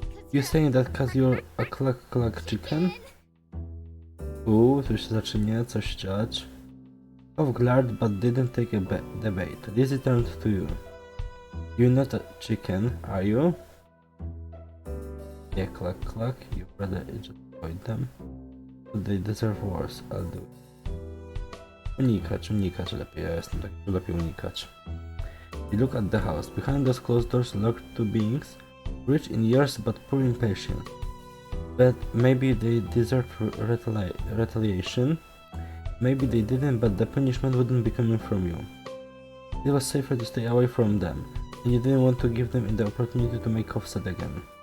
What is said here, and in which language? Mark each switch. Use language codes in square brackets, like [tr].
[en] You saying that cause you're a cluck chicken? [pl] Tu się zacznie coś dziać. [en] Cove glared but didn't take a debate. Lizzie turned to you. You're not a chicken, are you? Yeah, cluck. You rather just avoid them. They deserve worse, I'll do it. [pl] Unikać lepiej, ja jestem tak, lepiej unikać. [en] You look at the house. Behind those closed doors lurked two beings, rich in years but poor in patience. But maybe they deserved retaliation. Maybe they didn't, but the punishment wouldn't be coming from you. It was safer to stay away from them, and you didn't want to give them the opportunity to make Cove sad again.